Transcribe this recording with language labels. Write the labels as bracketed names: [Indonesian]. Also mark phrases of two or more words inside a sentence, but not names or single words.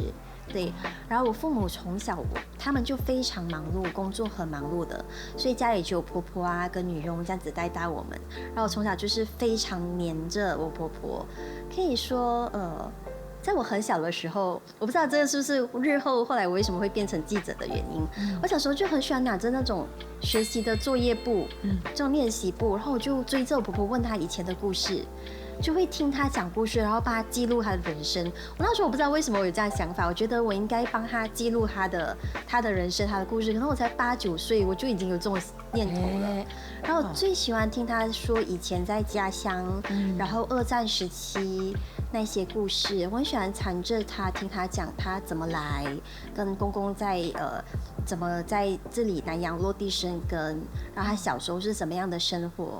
[Chinese] 對，然後我父母從小他們就非常忙碌，工作很忙碌的，所以家裡就有婆婆啊跟女傭這樣子帶大我們。然後我從小就是非常黏着我婆婆，可以說在我很小的時候，我不知道這個是不是日後後來我為什麼會變成記者的原因。我小時候就很喜歡拿着那種學習的作業簿，這種練習簿，然後我就追着我婆婆問她以前的故事。就会听他讲故事，然后帮他记录他的人生。我那时候我不知道为什么我有这样想法，我觉得我应该帮他记录他的人生、他的故事。可能我才8、9岁，我就已经有这种念头了。然后我最喜欢听他说以前在家乡，然后2战时期那些故事，我很喜欢缠着他听他讲他怎么来，跟公公怎么在这里南洋落地生根，然后他小时候是怎么样的生活。